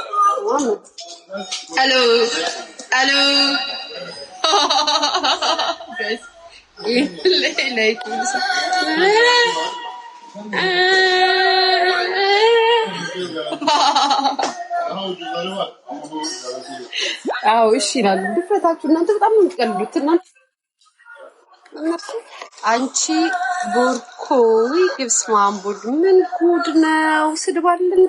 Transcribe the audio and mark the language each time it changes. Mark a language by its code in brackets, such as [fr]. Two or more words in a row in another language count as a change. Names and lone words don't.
[fr] Allô allô guys [ar] لا يكون [tr] Daha ucuzları var. Ama bu garanti yok. [am] አዎ እሺ ይላሉ ድፍረታችሁ እናንተ በጣም ነው የምትቀልዱት እናንተ እነሱ አንቺ ቦርኮዊ ግብስ ማንቡድ ምን ጉድ ነው ስድብ አለ እንዴ